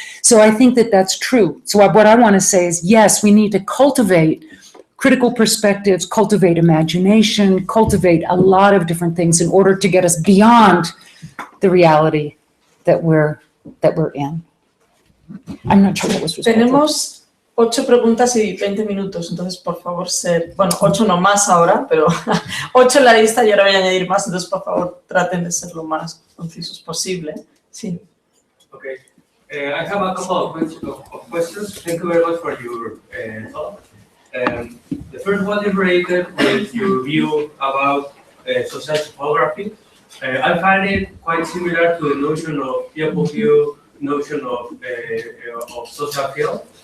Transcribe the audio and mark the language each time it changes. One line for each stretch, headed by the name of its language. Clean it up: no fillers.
English: So I think that that's true. So what I want to say is, yes, we need to cultivate critical perspectives, cultivate imagination, cultivate a lot of different things in order to get us beyond the reality that we're in. I'm not sure that was respectful.
Spanish: Tenemos 8 preguntas y 20 minutos, entonces por favor bueno, 8 no más ahora, pero 8 en la lista y ahora voy a añadir más, entonces por favor traten de ser lo más concisos posible. Sí.
English: Okay. I have a couple of questions. Thank you very much for your talk. The first one is related with your view about social topography. I find it quite similar to the notion of field of view, notion of social field.